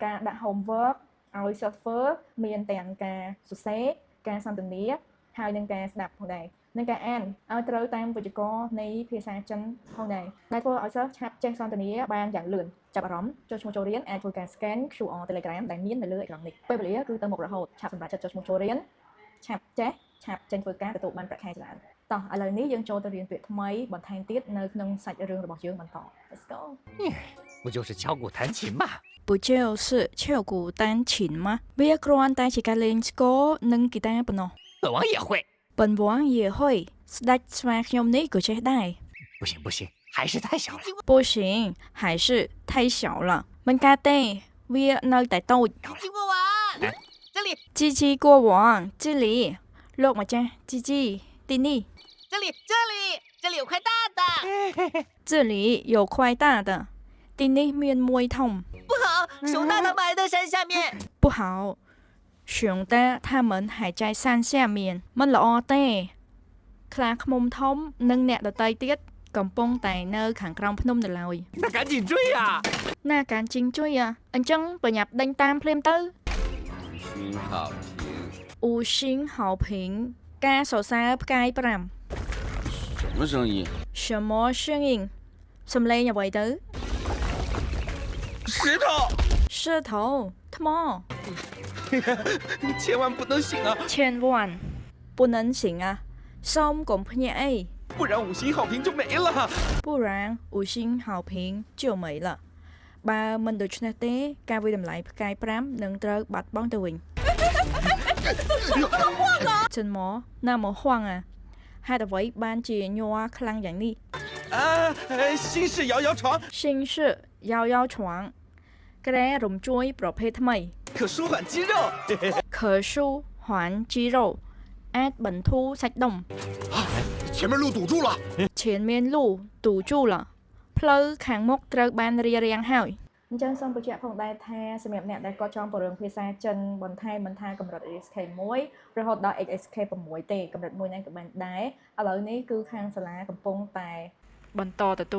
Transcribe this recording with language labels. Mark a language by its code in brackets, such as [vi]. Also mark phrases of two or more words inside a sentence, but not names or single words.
[km] ការដាក់ homework ឲ្យសិស្សធ្វើមានទាំងការសរសេរការសន្ទនាហើយនឹងការស្ដាប់ផងដែរនឹងការអានឲ្យត្រូវតាមវេយ្យាករណ៍នៃភាសាចិនផងដែរដែលធ្វើឲ្យសិស្សឆាប់ចេះសន្ទនាបានយ៉ាងលឿនចាប់អារម្មណ៍ចុះឈ្មោះចូលរៀនអាចធ្វើការ [en] scan QR [km] Telegram ដែលមាននៅលើអេក្រង់នេះពេលវេលាគឺទៅមុខរហូតឆាប់សម្រាប់ចុះឈ្មោះចូលរៀនឆាប់ចេះឆាប់ចេញធ្វើការទទួលបានប្រាក់ខែច្រើនតោះឥឡូវនេះយើងចូលទៅរៀនពាក្យថ្មីបន្ថែមទៀតនៅក្នុងសាច់រឿងរបស់យើងបន្ត [en] Let's go [zh] 不就是敲鼓弹琴嘛不就是敲鼓弹琴吗 [km] វាគ្រាន់តែជាការលេងស្គរនិងហ្គីតាប៉ុណ្ណោះ [zh] 本王也会本王也会 [km] ស្ដេចស្វាខ្ញុំនេះក៏ចេះដែរ [zh] 不行不行还是太小了不行还是太小了 [km] មិនកើតទេវានៅតែតូច [zh] 经过我这里 [km] ជីជី [zh] 过往这里 [km] លោកម្ចាស់ជីជីទីនេះ [zh] 这里有块大的这里有块大的 [km] ទីនេះមានមួយធំ [zh] 不好熊大他们还在山下面不好熊大他们还在山下面 [km] មិនល្អទេខ្លាឃ្មុំធំនិងអ្នកដទៃទៀតកំពុងតែនៅខាងក្រោមភ្នំនៅឡើយ [zh] 那赶紧追啊 [km] ណាការជីងជួយអញ្ចឹងប្រញាប់ដេញតាមភ្លាមទៅ [zh] 五星好评 [km] ការសរសើរផ្កាយ5 [zh] 什么声音什么声音 [km] សំឡេងអ្វីទៅ [zh] 石头石头 [km] ថ្ម [zh] 千万不能醒啊千万不能醒啊 [km] សូមកុំភ្ញាក់អី [zh] 不然五星好评就没了不然五星好评就没了 [km] បើមិនដូច្នេះទេការវិតម្លៃផ្កាយ5នឹងត្រូវបាត់បង់ទៅវិញ [zh] 真么那么晃啊 [km] ហេតុអ្វីបានជាញ័រខ្លាំងយ៉ាងនេះ [zh] 新式摇摇床新式摇摇床 [km] ក្រែរំជួយប្រភេទថ្មី [zh] 可舒缓肌肉可舒缓肌肉 [km] អាចបន្ធូរសាច់ដុំ [zh] 前面路堵住了前面路堵住了 [km] ផ្លូវខាងមុខត្រូវបានរារាំងហើយអញ្ចឹងសូមបញ្ជាក់ផងដែរថាសម្រាប់អ្នកដែលគាត់ចង់ពង្រឹងភាសាចិនបន្ថែមមិនថា កម្រិត ASK 1រហូតដល់ ASK 6ទេកម្រិត1ហ្នឹងក៏បានដែរឥឡូវនេះគឺខាងសាលាកំពុងតែបន្តទទួល